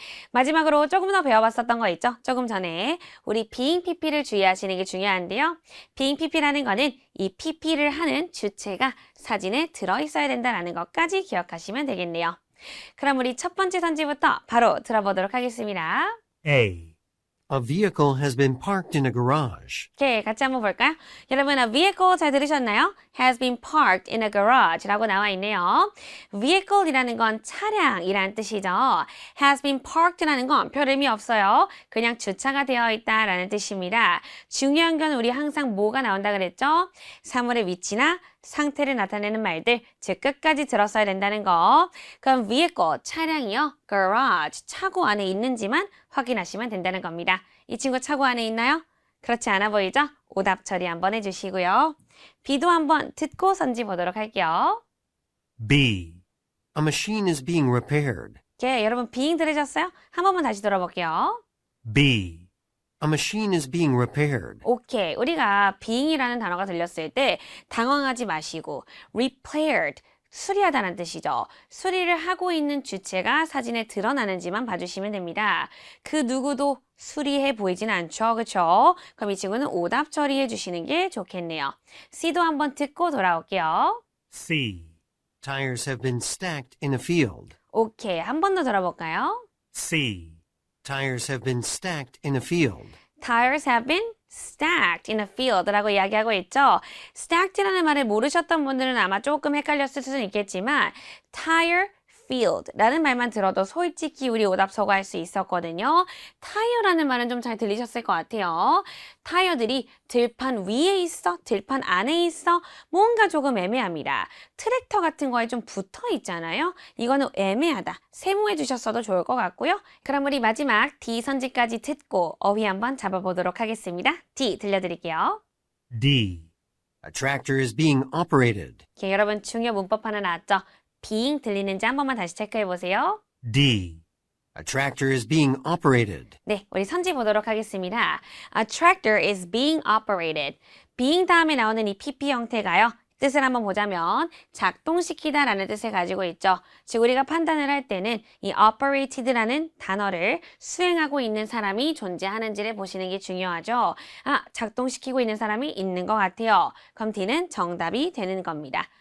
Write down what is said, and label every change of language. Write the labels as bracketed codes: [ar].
[ko] 마지막으로 조금 더 배워봤었던 거 있죠? 조금 전에 우리 being PP를 주의하시는 게 중요한데요. being PP라는 거는 이 PP를 하는 주체가 사진에 들어있어야 된다는 것까지 기억하시면 되겠네요. 그럼 우리 첫 번째 선지부터 바로 들어보도록 하겠습니다. [en] A. A vehicle has been parked in a garage. [ko] 오케이, 같이 한번 볼까요? 여러분, a vehicle 잘 들으셨나요? [en] has been parked in a garage [ko] 라고 나와 있네요. vehicle이라는 건 차량이라는 뜻이죠. has been parked라는 건 별 의미 없어요. 그냥 주차가 되어 있다라는 뜻입니다. 중요한 건 우리 항상 뭐가 나온다 그랬죠? 사물의 위치나 상태를 나타내는 말들, 즉 끝까지 들었어야 된다는 거. 그럼 vehicle, 차량이요. garage, 차고 안에 있는지만 확인하시면 된다는 겁니다. 이 친구 차고 안에 있나요? 그렇지 않아 보이죠? 오답 처리 한번 해주시고요. B도 한번 듣고 선지 보도록 할게요. [en] B, A machine is being repaired. [ko] 예, 여러분 being 들으셨어요? 한 번만 다시 들어볼게요. [en] B, A machine is being repaired. [ko] 오케이. 우리가 being이라는 단어가 들렸을 때 당황하지 마시고 repaired, 수리하다는 뜻이죠. 수리를 하고 있는 주체가 사진에 드러나는지만 봐주시면 됩니다. 그 누구도 수리해 보이진 않죠. 그쵸? 그럼 이 친구는 오답 처리해 주시는 게 좋겠네요. C도 한번 듣고 돌아올게요. [en] C, Tires have been stacked in a field. [ko] 오케이. 한 번 더 들어볼까요? [en] C, Tires have been stacked in a field. Tires have been stacked in a field라고 [ko] 이야기하고 있죠. stacked라는 말을 모르셨던 분들은 아마 조금 헷갈렸을 수는 있겠지만 tire field라는 말만 들어도 솔직히 우리 오답서고 할 수 있었거든요. 타이어라는 말은 좀 잘 들리셨을 것 같아요. 타이어들이 들판 위에 있어? 들판 안에 있어? 뭔가 조금 애매합니다. 트랙터 같은 거에 좀 붙어 있잖아요. 이거는 애매하다. 세모해 주셨어도 좋을 것 같고요. 그럼 우리 마지막 D 선지까지 듣고 어휘 한번 잡아보도록 하겠습니다. D 들려드릴게요. [en] D, A tractor is being operated. [ko] 오케이, 여러분 중요 문법 하나 나왔죠? being 들리는지 한 번만 다시 체크해 보세요. [en] D, A tractor is being operated. [ko] 네, 우리 선지 보도록 하겠습니다. [en] A tractor is being operated. [ko] being 다음에 나오는 이 PP 형태가요. 뜻을 한번 보자면 작동시키다 라는 뜻을 가지고 있죠. 즉 우리가 판단을 할 때는 이 operated라는 단어를 수행하고 있는 사람이 존재하는지를 보시는 게 중요하죠. 아, 작동시키고 있는 사람이 있는 것 같아요. 그럼 D는 정답이 되는 겁니다.